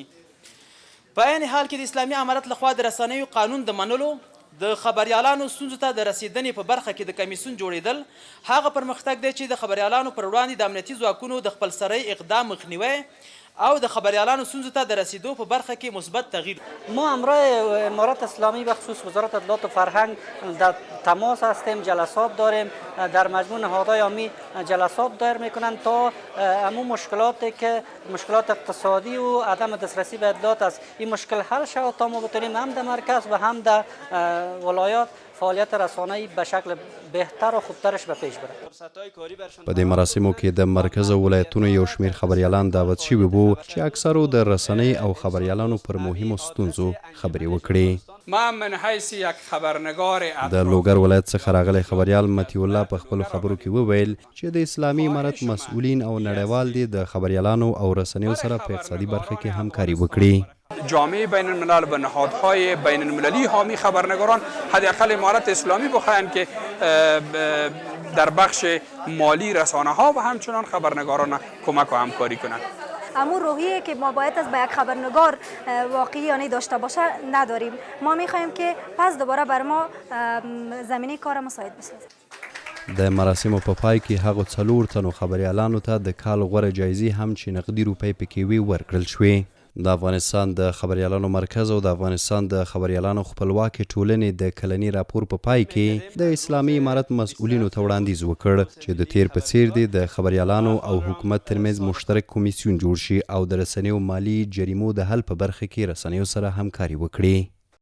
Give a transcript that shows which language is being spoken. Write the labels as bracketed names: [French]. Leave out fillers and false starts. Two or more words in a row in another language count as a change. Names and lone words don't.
[Pashto] په عین حال کې د اسلامي امارت لخوا د رسنیو قانون د منلو، د خبریالانو ستونزو ته د رسیدنې په برخه کې د کمیسیون جوړېدل هغه پرمختګ دی چې د خبریالانو پر وړاندې د امنیتي ځواکونو د خپلسرۍ اقدام مخنیوی او د خبریالانو ستونزو ته د رسیدو په برخه کې مثبت تغییر. [Persian] ما همراه امارت اسلامی و خصوص وزارت اطلاعات و فرهنگ در تماس هستیم، جلسات داریم، در مجموع نهادهای عامی جلسات دایر میکنند تا همون مشکلاتی که مشکلات اقتصادی و عدم دسترسی به اطلاعات است این مشکل حل شود تا ما بتونیم هم در مرکز و هم در ولایات فعالیت رسانه‌ای به شکل بهتر و خوبترش به پیش بره. [Pashto] په دې مراسمو کې د مرکز او ولایتونو یو شمیر خبریالان دعوت شوي وو چې اکثرو د رسنۍ او خبریالانو پر مهمو ستونزو خبرې وکړي. [Persian] ما من حیث یک خبرنگار [Pashto] د لوګر ولایت څخه راغلی خبریال مطیع الله په خپلو خبرو کې وویل چې د اسلامي امارت مسؤلین او نړیوال دي د خبریالانو او رسنیو سره په اقتصادي برخه کې همکاري وکړي. [Persian] جامعه بین الملل و نهادهای بین المللی حامی خبرنگاران حداقل امارت اسلامی بخواهند که در بخش مالی رسانه ها و همچنان خبرنگاران کمک و همکاری کنند. امون روحیه که ما باید از به یک خبرنگار واقعیانه داشته باشه نداریم. ما میخواهیم که پس دوباره بر ما زمینه کار مساعد بسازه. [Pashto] د مراسمو په پای کې هغو 4 تنو خبریالانو ته د کال غوره جایزې هم چې نقدي روپۍ پکې وي ورکړل شوې. د افغانستان د خبریالانو مرکز او د افغانستان د خبریالانو خپلواکې ټولنې د کلني راپور په پای کې د اسلامي امارت مسؤلینو ته وړاندیز وکړ چې د تیر په څیر دی د خبریالانو او حکومت ترمنځ مشترک کمیسیون جوړ شي او د رسنیو مالی جریمو د حل په برخه کې رسنیو سره همکاري وکړي.